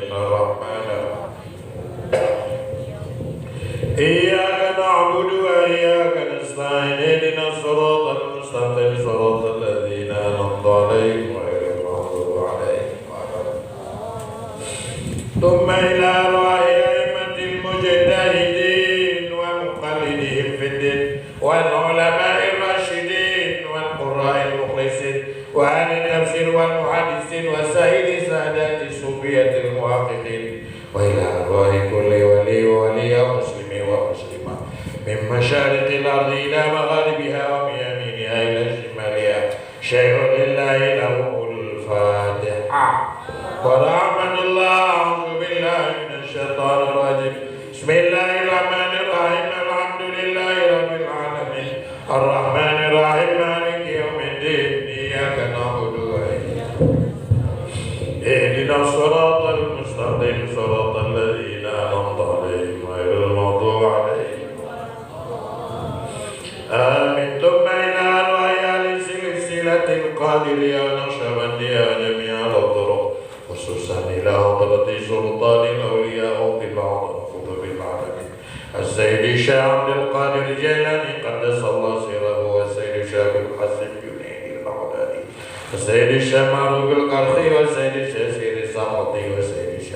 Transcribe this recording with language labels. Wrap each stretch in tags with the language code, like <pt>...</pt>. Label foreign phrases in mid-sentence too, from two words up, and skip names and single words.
<ar>الرحمن الرحيم. إياك نعبد وإياك نستعين. اهدنا الصراط المستقيم. صراط الذين أنعمت عليهم غير المغضوب عليهم ولا الضالين. ثم إلى أرواح أئمة المجتهدين ومقلديهم في الدين والعلماء الراشدين والقراء المخلصين وأهل تفسير والمحدثين وسيدي سادة الصوفية المحققين وإلى أرواح كل ولي وولية مسلم ومسلمة من مشارق الأرض إلى مغاربها ومن يمينها إلى شمالها. شيء لله لهم الفاتحة. ورحمة الله. أعوذ بالله من الشيطان الرجيم. بسم الله الرحمن الرحيم. الحمد لله رب العالمين. الرحمن الرحيم. مالك يوم الدين. إياك نعبد وإياك نستعين. اهدنا الصراط المستقيم. صراط الذين أنعمت عليهم غير المغضوب عليهم. آمين. ثم إلى أرواح أهل سلسلة القادرية النقشبندية جميع الطرق خصوصا إلى حضرة سلطان الأولياء في الأعظب العالمين السيد شيخ عبد القادر جيلاني قدس الله سره و سيد شيخ عبد الحسن جنيدي البغدادي السيد شيخ معروف القرحي وسيد شيخ سري سماتي وسيد شيخ</ar>